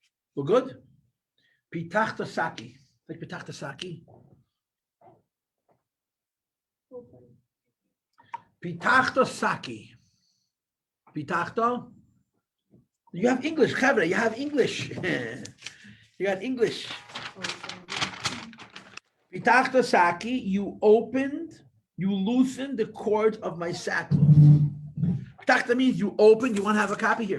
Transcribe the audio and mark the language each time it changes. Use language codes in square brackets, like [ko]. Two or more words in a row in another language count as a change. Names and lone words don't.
[en] We're good? [he] פתחת שקי. [en] Like [he] פתחת שקי. [en] Open. [he] פתחת שקי. פתחת. [en] You have English, Chavre. You have English. You got English. [he] פתחת שקי. [en] You opened, you loosened the cord of my sackcloth. Pitachta means you opened. You want to have a copy here.